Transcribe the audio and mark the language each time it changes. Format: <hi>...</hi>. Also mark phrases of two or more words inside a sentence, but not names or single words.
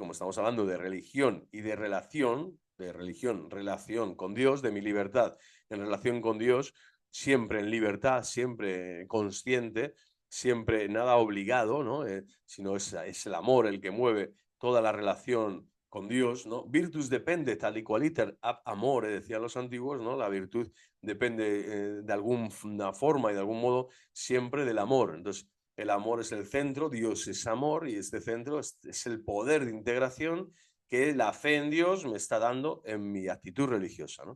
<es>Como estamos hablando de religión y de religión, relación con Dios, de mi libertad en relación con Dios, siempre en libertad, siempre consciente, siempre nada obligado, ¿no? Sino es el amor el que mueve toda la relación con Dios, ¿no?</es> <la>Virtus depende tal y cual iter ab amore,</la> <es>decían los antiguos, ¿no? La virtud depende de alguna forma y de algún modo siempre del amor. Entonces, el amor es el centro, Dios es amor y este centro es el poder de integración que la fe en Dios me está dando en mi actitud religiosa, ¿no?</es>